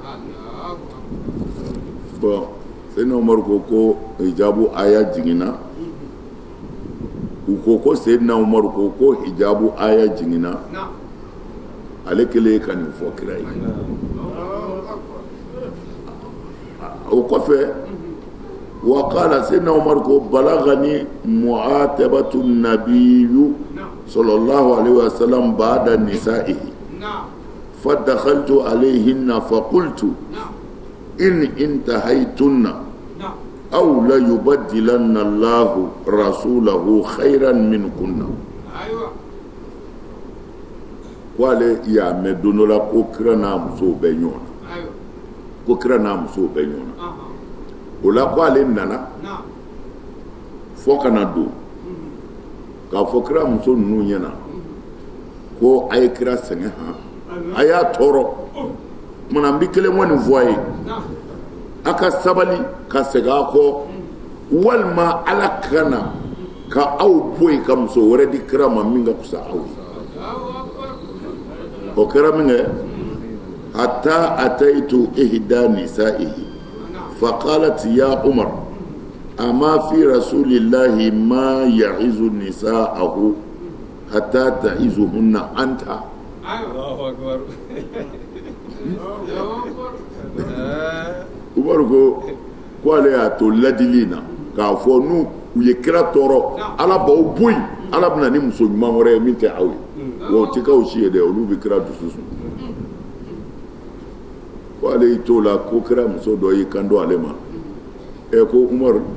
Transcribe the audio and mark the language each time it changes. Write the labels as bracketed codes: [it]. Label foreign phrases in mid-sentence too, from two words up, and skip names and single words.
[bm] bon Seydina Umaru ko hijabu aya jiginna u ko Seydina Umaru ko hijabu aya jiginna ale kelen ka nin fɔ kira ye o kɔfɛ [ar] وقال Seydina Umaru ko بلغني معاتبة النبي صلى الله عليه وسلم بعض نسائه فدخلت عليهن فقلت إن انتهيتن أو ليبدلن الله رسوله خيرا منكن [bm] ko ale y'a mɛn don dɔ la ko kira n'a musow bɛ ɲɔgɔn na o la ko ale nana fo kana don k'a fɔ kira muso ninnu ɲɛna ko a ye kira sɛgɛn a y'a tɔɔrɔ kumana n bɛ kelen kɔni fɔ a ye a ka sabali ka segin a kɔ walima ala kana ka aw bɔ yen ka muso wɛrɛ di kira ma min ka fisa aw ye o kɛra min kɛ [ar] حتى أتيت إحدى نسائه فقالت يا عمر أما في رسول الله ما يعظ نساءه حتى تعظهن أنت. الله أكبر. [bm] Umaru ko ale y'a to ladili na k'a fɔ n'u ye kira tɔɔrɔ ala b'aw bɔ yen ala bɛna ni muso ɲuman wɛrɛ ye min tɛ aw ye wa o tɛ k'aw si ye dɛ olu bɛ kira dusu sun ko ale y'i to la ko kira muso dɔ y'i kan don ale ma ko Umaru